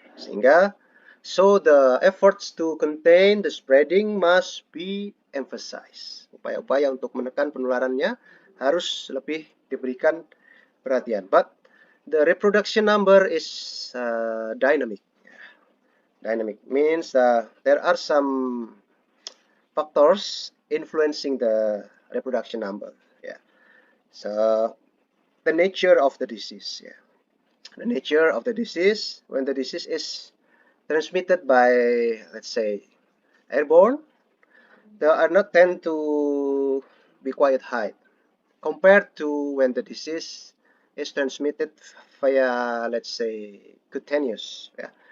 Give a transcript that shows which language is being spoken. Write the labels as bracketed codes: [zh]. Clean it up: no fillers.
[id] Sehingga, [en] so the efforts to contain the spreading must be emphasized. [id] Upaya-upaya untuk menekan penularannya harus lebih diberikan perhatian. [en] But the reproduction number is dynamic. Dynamic means there are some factors influencing the reproduction number. Yeah. So the nature of the disease. Yeah. The nature of the disease, when the disease is transmitted by, let's say, airborne, they are not tend to be quite high compared to when the disease is transmitted via, let's say, cutaneous. Yeah.